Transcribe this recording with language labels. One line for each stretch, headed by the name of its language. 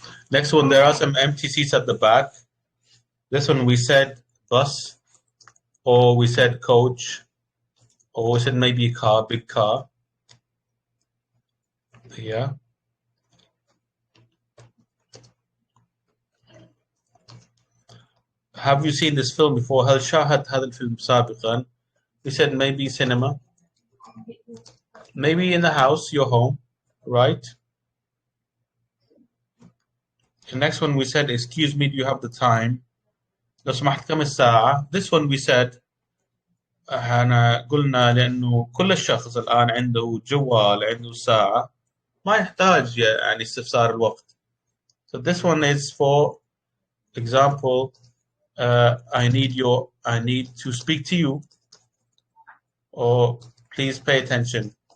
English: Next one, there are some empty seats at the back. This one we said bus, or we said coach, or we said maybe car, big car. Yeah. have you seen this film before?
Arabic: هل شاهدت هذا الفيلم سابقا?
English: We said maybe cinema, maybe in the house, your home, right? The next one we said, excuse me, do you have the time?
Arabic: لو سمحت كم الساعة?
English: This one we said
Arabic: احنا قلنا لأنه كل الشخص الآن عنده جوال، عنده ساعة، ما يحتاج يعني استفسار الوقت.
English: So this one is for example, I need to speak to you, or please pay attention.